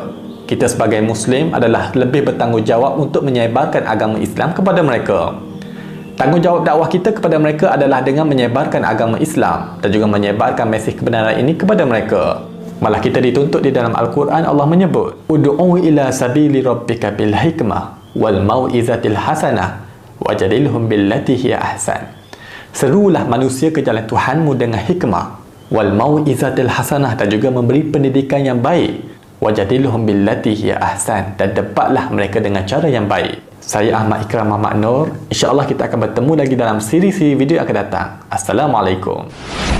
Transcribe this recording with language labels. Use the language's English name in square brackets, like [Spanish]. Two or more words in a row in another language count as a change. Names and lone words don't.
[Malay] Kita sebagai Muslim adalah lebih bertanggungjawab untuk menyebarkan agama Islam kepada mereka. Tanggungjawab dakwah kita kepada mereka adalah dengan menyebarkan agama Islam dan juga menyebarkan mesej kebenaran ini kepada mereka. Malah kita dituntut di dalam Al-Quran, Allah menyebut, [Arabic] ادعُ إلى سبيلِ ربِّكَ بالحكمةِ والموعظةِ الحسنةِ وجادلهم بالتي هي أحسن. [Malay] Serulah manusia ke jalan Tuhanmu dengan hikmah, [Arabic] والموعظةِ الحسنةِ, [Malay] dan juga memberi pendidikan yang baik, [Arabic] وجادلهم بالتي هي أحسن, [Malay] dan debatlah mereka dengan cara yang baik. Saya Ahmad Ikram Muhammad Nur. InsyaAllah kita akan bertemu lagi dalam siri-siri video yang akan datang. Assalamualaikum.